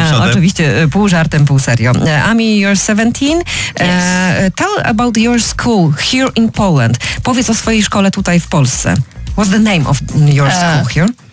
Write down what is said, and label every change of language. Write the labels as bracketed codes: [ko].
[pl] Oczywiście, pół żartem, pół serio. [en] Ami, you're 17. Yes. Tell about your school here in Poland. [pl] Powiedz o swojej szkole tutaj w Polsce. [en] What's the name of your school here?